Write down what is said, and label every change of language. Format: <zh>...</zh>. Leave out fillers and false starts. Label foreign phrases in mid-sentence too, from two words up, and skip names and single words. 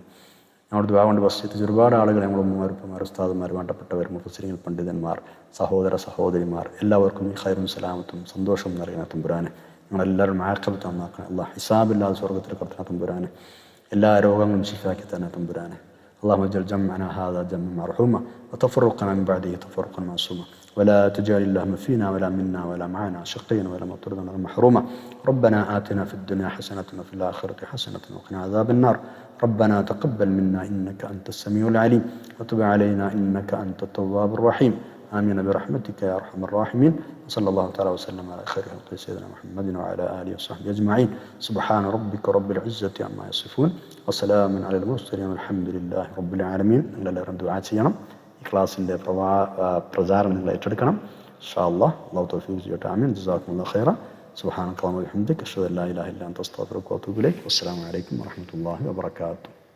<ml>ഞങ്ങളുടെ ദുആ കൊണ്ട് വസിയത്ത് ഒരുപാട് ആളുകൾ ഞങ്ങളുടെ ഉമ്മമാർ ഉസ്താദുമാർ വേണ്ടപ്പെട്ടവർ മുഫസ്സിരീങ്ങൾ പണ്ഡിതന്മാർ സഹോദര സഹോദരിമാർ എല്ലാവർക്കും ഈ ഖൈറും സലാമത്തും സന്തോഷവും നൽകണേ തമ്പുരാനെ. ഞങ്ങളെല്ലാവരും ആഖിറത്ത് നന്നാക്കണം അല്ലാഹ്. ഹിസാബില്ലാതെ സ്വർഗ്ഗത്തിൽ കടത്തണേ തമ്പുരാനെ. എല്ലാ രോഗങ്ങളും ശിഫാക്കി തന്നെ തമ്പുരാനെ.</ml> <ar>اللهم اجعل جمعنا هذا جمعا مرحوما وتفرقنا من بعده تفرقا معصوما ولا تجعل اللهم فينا ولا منا ولا معنا شقيا ولا مطردا ولا محروما ربنا آتنا في الدنيا حسنة وفي الآخرة حسنة وقنا عذاب النار ربنا تقبل منا إنك أنت السميع العليم وتب علينا إنك أنت التواب الرحيم آمين برحمتك يا أرحم الراحمين وصلى الله تعالى وسلم على خير خلق سيدنا محمد وعلى آله وصحبه أجمعين سبحان ربك رب العزة عما يصفون وسلام على المرسلين والحمد لله رب العالمين</ar> <ml>എല്ലാവരും ദുആ ചെയ്യണം ഈ ക്ലാസിൻ്റെ പ്രചാരണം നിങ്ങൾ ഏറ്റെടുക്കണം</ml> <ar>إن شاء الله</ar> <ml>അല്ലാഹു തൗഫീഖ് ചെയ്യട്ടെ</ml> <ar>آمين جزاكم الله خيرا سبحانك اللهم وبحمدك أشهد أن لا إله إلا أنت أستغفرك وأتوب إليك والسلام عليكم ورحمة الله وبركاته</ar>